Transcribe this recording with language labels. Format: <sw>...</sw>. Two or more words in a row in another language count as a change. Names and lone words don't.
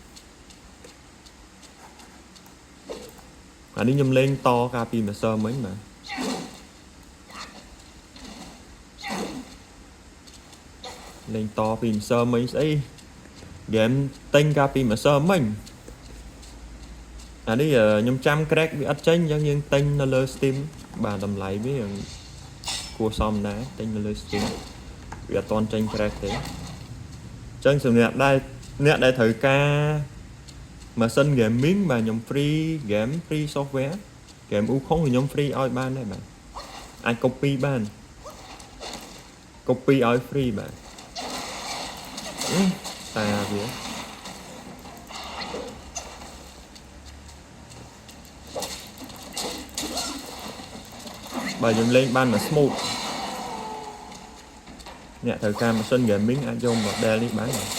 <km>អានេះខ្ញុំលេងតកាលពីម្សិលមិញបាទលេងតពីម្សិលមិញស្អី game ទិញកាលពីម្សិលមិញអា នេះខ្ញុំចាំ crack វាអត់ចេញអញ្ចឹងយើងទិញនៅលើ Steam បាទតម្លៃវាគួរសមដែរទិញនៅលើ Steam វាអត់ទាន់ចេញ crack ទេអញ្ចឹងសម្រាប់អ្នកដែលត្រូវការម៉ាស៊ីន gaming បាទខ្ញុំ</km> <en>free game free software game Wukong</en> <km>ខ្ញុំ free ឲ្យបានដែរបាទអាច copy បាន copy ឲ្យ free បាទតាវាបាទខ្ញុំលេងបានមក smooth អ្នកត្រូវការម៉ាស៊ីន gaming អាចយក model នេះបាន</km>